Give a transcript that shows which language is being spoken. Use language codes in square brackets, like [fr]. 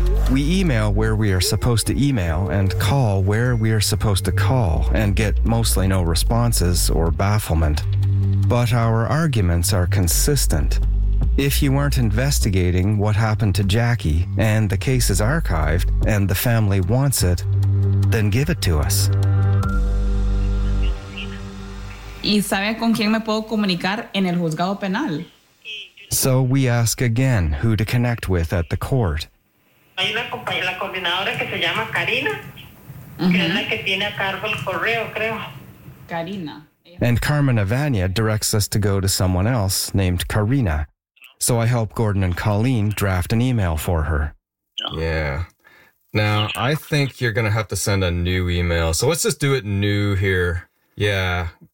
[en] We email where we are supposed to email and call where we are supposed to call and get mostly no responses or bafflement. But our arguments are consistent. If you aren't investigating what happened to Jackie and the case is archived and the family wants it, then give it to us. [es] ¿Y sabe con quién me puedo comunicar en el juzgado penal? [en] So we ask again who to connect with at the court. [es] Hay una compañera, la coordinadora que se llama Karina, que es la que tiene a cargo el correo, creo. Karina. [en] And Carmen Avania directs us to go to someone else named Karina. So I help Gordon and Colleen draft an email for her. Yeah. Now, I think you're going to have to send a new email. So let's just do it new here. Yeah.